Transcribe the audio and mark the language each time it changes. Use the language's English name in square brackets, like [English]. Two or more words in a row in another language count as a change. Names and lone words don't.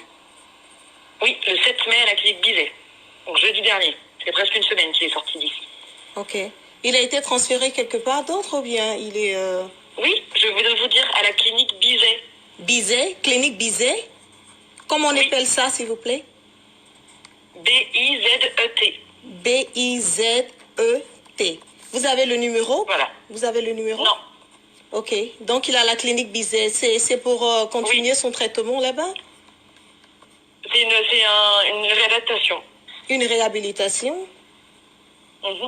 [French] Oui, le 7 mai à la clinique Bizet. Donc jeudi dernier. C'est presque une semaine qu'il est sorti d'ici. Ok. Il a été transféré quelque part d'autre ou bien il est... Oui, je voulais vous dire à la clinique Bizet. Bizet? Clinique Bizet? Comment on appelle ça, s'il vous plaît? B-I-Z-E-T. B-I-Z-E-T. Vous avez le numéro? Voilà. Vous avez le numéro? Non. Ok. Donc, il a la clinique Bizet. C'est pour continuer son traitement là-bas? C'est une réadaptation. Une réhabilitation? Mhm.